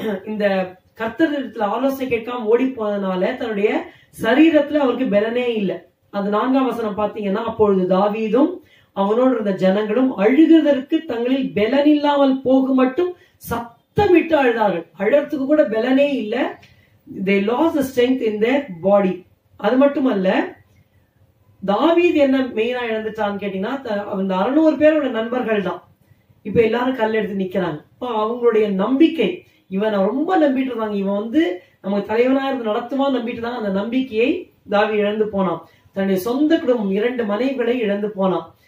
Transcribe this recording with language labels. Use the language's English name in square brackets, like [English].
[Tamil] இந்த கர்த்தரிடத்துல ஆலோசனை கேட்காம ஓடி போனதுனால தன்னுடைய சரீரத்துல அவருக்கு பலனே இல்லை. அது 4ஆம் வசனம் பாத்தீங்கன்னா, அப்பொழுது தாவீதும் அவனோடு இருந்த ஜனங்களும் அழுகிறதற்கு தங்களில் பலன் இல்லாமல் போக மட்டும் சத்தமிட்டு அழுதார்கள். அழறதுக்கு கூட பலனே இல்லை. [English] they lost the strength in their body. [Tamil] அது மட்டுமல்ல, தாவீது என்ன மெயினா இழந்துட்டான்னு கேட்டீங்கன்னா, அந்த 600 பேரோட நண்பர்கள் தான் இப்ப எல்லாரும் கல் எடுத்து நிக்கிறாங்க. அவங்களுடைய நம்பிக்கை, இவன் ரொம்ப நம்பிட்டு இருந்தாங்க, இவன் நமக்கு தலைவனா இருந்து நடத்துமா நம்பிட்டு இருந்தாங்க. அந்த நம்பிக்கையை தாவீது இழந்து போனான். தன்னுடைய சொந்த குடும்பம் 2 மனைவிகளை இழந்து போனான்.